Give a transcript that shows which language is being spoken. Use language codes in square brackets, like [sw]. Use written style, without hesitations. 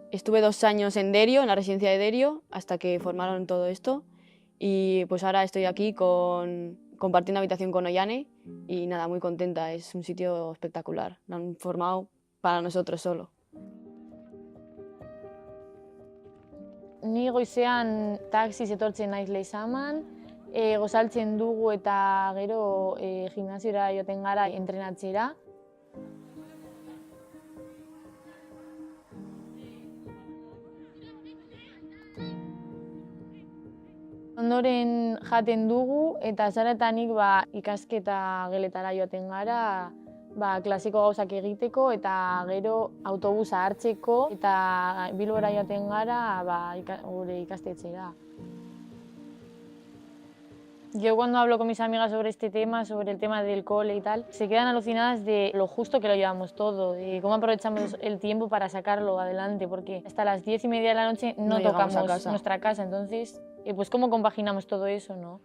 [es] Estuve 2 años en Derio, en la residencia de Derio, hasta que formaron todo esto. Y pues ahora estoy aquí compartiendo habitación con Ollane y nada, muy contenta. Es un sitio espectacular. Lo han formado para nosotros solo. [eu] Ni goizean taxiz etortzen naiz Lezaman, gozaltzen dugu eta gero gimnasiora joaten gara entrenatzera. Ondoren jaten dugu eta Sara eta nik ikasketa geletara joaten gara, klasiko gauzak egiteko eta gero autobusa hartzeko eta Bilbora joaten gara gure ikastetxera. [es] Yo cuando hablo con mis amigas sobre este tema, sobre el tema del cole y tal, se quedan alucinadas de lo justo que lo llevamos todo, de cómo aprovechamos el tiempo para sacarlo adelante, porque hasta las 10:30 de la noche no tocamos nuestra casa, entonces, pues cómo compaginamos todo eso, ¿no?